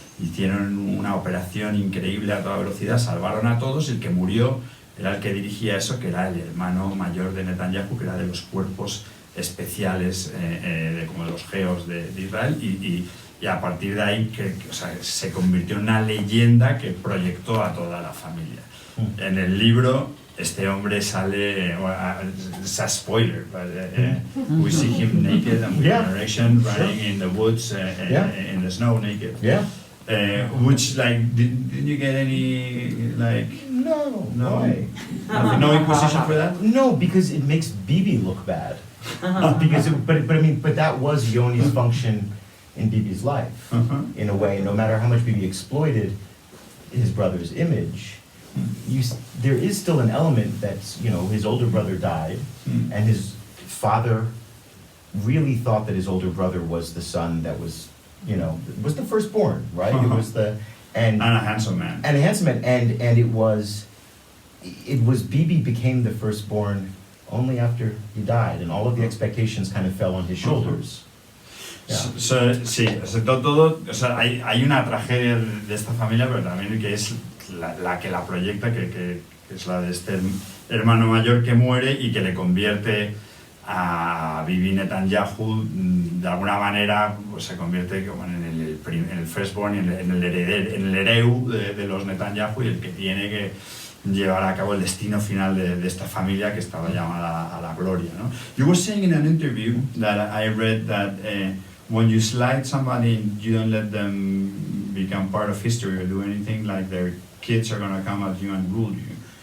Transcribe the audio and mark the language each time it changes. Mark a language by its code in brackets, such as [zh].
[es] hicieron una operación increíble a toda velocidad, salvaron a todos, y el que murió era el que dirigía eso, que era el hermano mayor de Netanyahu, que era de los cuerpos especiales como de los geos de Israel, y a partir de ahí o sea, se convirtió en una leyenda que proyectó a toda la familia. En el libro este hombre sale, [en] it's a spoiler, but we see him naked and with an erection running in the woods, in the snow naked. Which, like, didn't you get any, like... No. Why? No inquisition for that? No, because it makes Bibi look bad. But that was Yoni's function in Bibi's life, in a way. No matter how much Bibi exploited his brother's image, there is still an element that's, his older brother died, and his father really thought that his older brother was the son that was, was the firstborn, right? It was and a handsome man. And a handsome man, and it was Bibi became the firstborn only after he died, and all of the expectations kind of fell on his shoulders. [es] Sí, hay una tragedia de esta familia, pero también que es la que la proyecta, que es la de este hermano mayor que muere y que le convierte a Bibi Netanyahu, de alguna manera, pues se convierte como en el firstborn, en el hereu de los Netanyahu, y el que tiene que llevar a cabo el destino final de esta familia que estaba llamada a la gloria, ¿no? [en] You were saying in an interview that I read that when you slide somebody and you don't let them become part of history or do anything, like their kids are going to come at you and rule you.